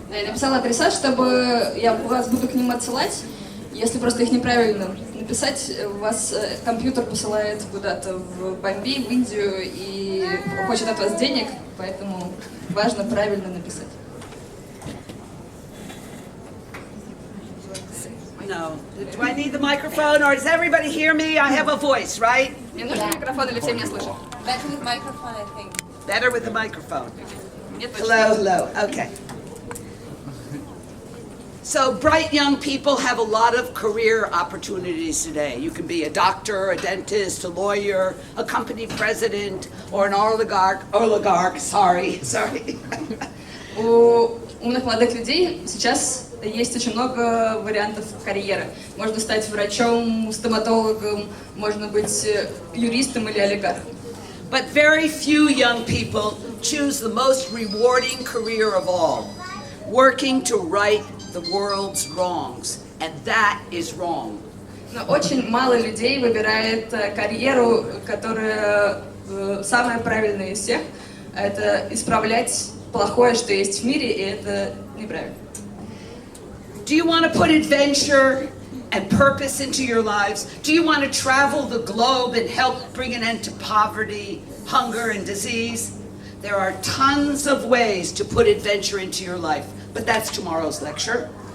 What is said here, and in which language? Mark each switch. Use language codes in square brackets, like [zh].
[ru] Я написала адреса, чтобы я вас буду к ним отсылать. Если просто их неправильно написать, вас компьютер посылает куда-то в Бомбей, в Индию и хочет от вас денег, поэтому важно правильно написать. [en] No. Do I need the microphone or does everybody hear me? I have a voice, right? [ru] Мне нужен микрофон или все меня слышат? [en] Better with microphone, I think. Better with the microphone. [ru] Нет, [en] Hello, hello. Okay. So bright young people have a lot of career opportunities today. You can be a doctor, a dentist, a lawyer, a company president, or an oligarch, sorry. [ru] У умных молодых людей сейчас есть очень много вариантов карьеры. Можно стать врачом, стоматологом, можно быть юристом или олигархом. [en] But very few young people choose the most rewarding career of all, working to right the world's wrongs, and that is wrong. [ru] Но очень мало людей выбирает карьеру, которая самая правильная из всех. Это исправлять плохое, что есть в мире, и это неправильно. [en] Do you want to put adventure and purpose into your lives? Do you want to travel the globe and help bring an end to poverty, hunger, and disease? There are tons of ways to put adventure into your life, but that's tomorrow's lecture.